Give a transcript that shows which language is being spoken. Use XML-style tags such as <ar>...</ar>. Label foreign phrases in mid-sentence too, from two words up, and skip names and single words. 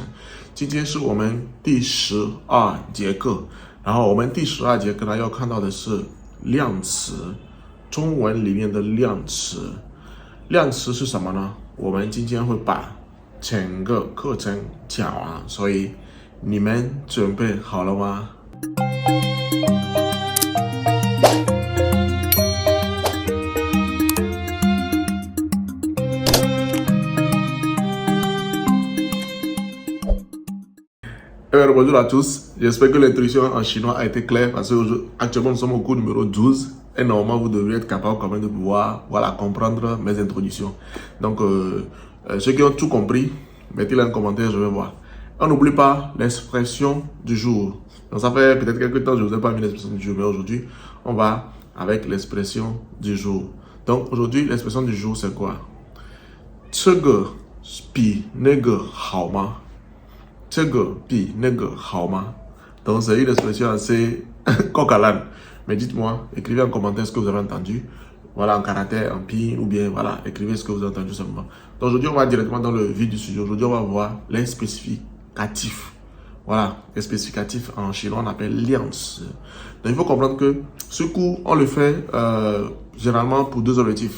<zh>今天是我们第12节课，然后我们第12节课呢要看到的是量词，中文里面的量词。量词是什么呢？我们今天会把整个课程讲完，所以你们准备好了吗</zh> <fr>？Bonjour à tous, j'espère que l'introduction en chinois a été claire parce qu'actuellement nous sommes au cours numéro 12 et normalement vous devriez être capable quand même de pouvoir comprendre mes introductions. Donc ceux qui ont tout compris, mettez-le en commentaire, je vais voir. On n'oublie pas l'expression du jour. Donc ça fait peut-être quelques temps que je ne vous ai pas mis l'expression du jour, mais aujourd'hui on va avec l'expression du jour. Donc aujourd'hui l'expression du jour c'est quoi?</fr> <zh>这个比那个好吗？这个比那个好吗？</zh> <fr>Donc c'est une expression assez coq à l'âne. Mais dites-moi, écrivez en commentaire ce que vous avez entendu. Voilà, en caractère, en pi, ou bien voilà, écrivez ce que vous avez entendu seulement. Donc aujourd'hui, on va directement dans le vif du sujet. Aujourd'hui, on va voir les spécificatifs. Voilà, les spécificatifs en chinois, on appelle liang. Donc il faut comprendre que ce cours, on le fait généralement pour deux objectifs.</fr>